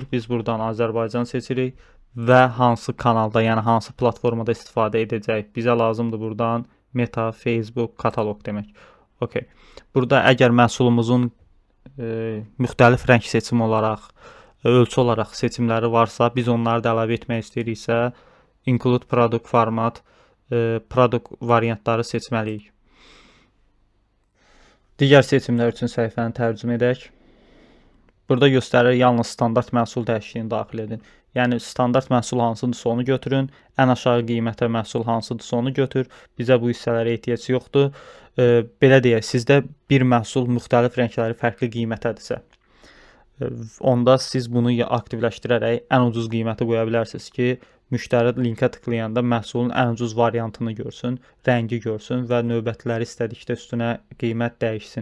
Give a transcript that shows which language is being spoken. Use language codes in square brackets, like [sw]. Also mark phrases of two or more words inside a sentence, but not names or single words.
[az] Biz buradan Azərbaycan seçirik və hansı kanalda, yəni hansı platformada istifadə edəcəyik. Bizə lazımdır buradan Meta, Facebook, kataloq demək. Okay. Burada əgər məhsulumuzun müxtəlif rəng seçimi olaraq, ölçü olaraq seçimləri varsa, biz onları da əlavə etmək istəyiriksə, [en] include product format, product [az] variantları seçməliyik. Digər seçimlər üçün səhifəni tərcümə edək. Burada göstərir yalnız standart məhsul dəyişikliyini daxil edin. Yəni standart məhsul hansıdırsa onu götürün, ən aşağı qiymətə məhsul hansıdırsa onu götür. Bizə bu hissələrə ehtiyac yoxdur. Belə deyək, sizdə bir məhsul müxtəlif rəngləri fərqli qiymətədirsə, onda siz bunu aktivləşdirərək ən ucuz qiyməti qoya bilərsiniz ki, müştəri linkə tıklayanda məhsulun ən ucuz variantını görsün, rəngi görsün və növbətləri istədikdə üstünə qiymət dəyişsin.